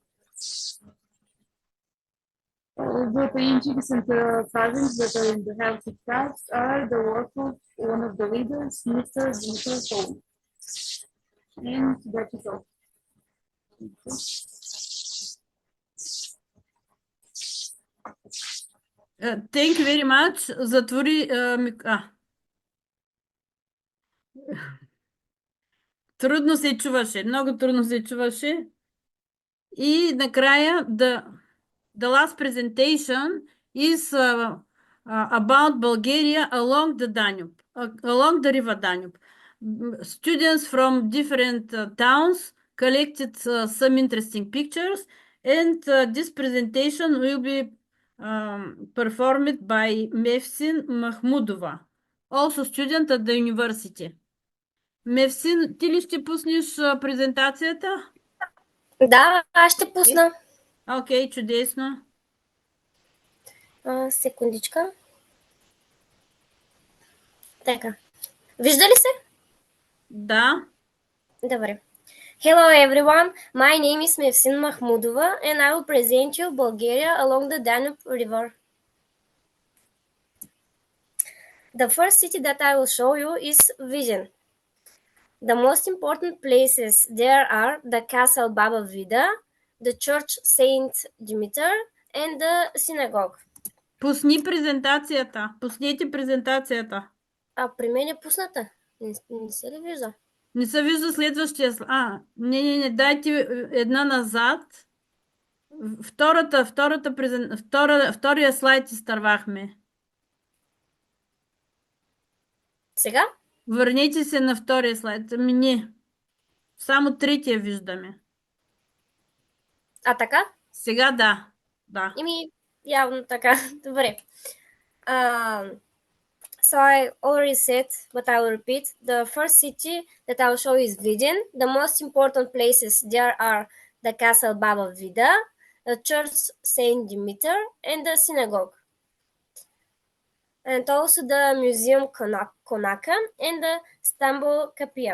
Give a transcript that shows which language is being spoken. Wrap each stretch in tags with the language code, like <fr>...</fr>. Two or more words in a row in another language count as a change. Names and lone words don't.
<en>The paintings and carvings that are in the house of crafts are the work of one of the leaders, Mr. Dimitar Home. And that is all. Thank you very much.</en> <bg>Затвори Трудно се чуваше, много трудно се чуваше. И накрая,</bg> <en>the last presentation is about Bulgaria along the Danube, along the river Danube. Students from different towns collected some interesting pictures, and this presentation will be performed by Mevsin Mahmudova, also student at the university.</en> <bg>Мевсин, ти ли ще пуснеш презентацията? Да, аз ще пусна. Окей, чудесно. Секундичка. Така. Вижда ли се? Да. Добре.</bg> <en>Hello everyone, my name is Mevsin Mahmudova and I will present you Bulgaria along the Danube River. The first city that I will show you is Vigen. The most important places there are the castle Baba Vida, the church Saint Dimitar, and the synagogue.</en> <bg>Пусни презентацията. Пуснете презентацията. При мен е пусната. Не се ли вижда? Не се вижда следващия. Не, дайте една назад. Втория слайд изтървахме. Сега? Върнете се на втория слайд. Не. Само третия виждаме. Така? Сега да. Да. Явно така. Добре.</bg> <en>So I already said, but I will repeat. The first city that I will show is Vidin. The most important places there are the castle Baba Vida, the church Saint Dimitar, and the synagogue. And also the museum Konaka and the Stamboul Kapia.</en>